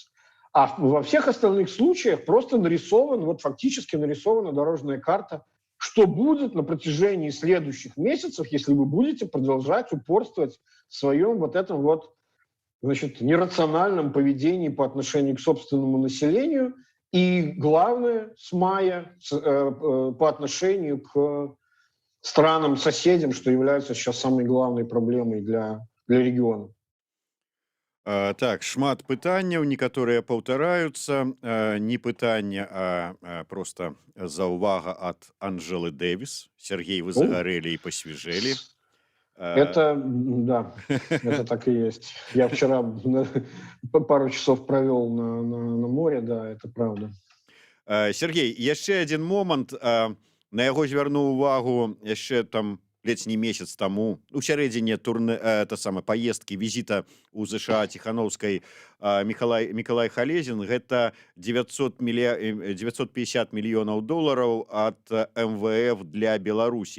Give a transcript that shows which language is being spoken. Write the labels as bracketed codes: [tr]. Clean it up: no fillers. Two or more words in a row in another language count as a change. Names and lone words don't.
[ru] А во всех остальных случаях просто фактически нарисована дорожная карта, что будет на протяжении следующих месяцев, если вы будете продолжать упорствовать в своем вот этом вот, значит, нерациональном поведении по отношению к собственному населению и, главное, с мая по отношению к странам-соседям, что является сейчас самой главной проблемой для региона. [be] Так, шмат пытанняў, некаторыя паўтараюцца, не пытанне, просто заўвага ад Анжелы Дэвіс. [ru] Сергей, вы загорели и посвежели. Да, это так и есть. Я вчера пару часов провел на море, да, это правда. [be] Сергей, яшчэ адзін момант, на яго звярнуў увагу яшчэ там ледзь не месяц таму, у сярэдзіне паездкі візіта ў ЗША Ціхановскай Мікалай Халезін, гэта 950 мільёнаў долараў ад МВФ для Беларусі.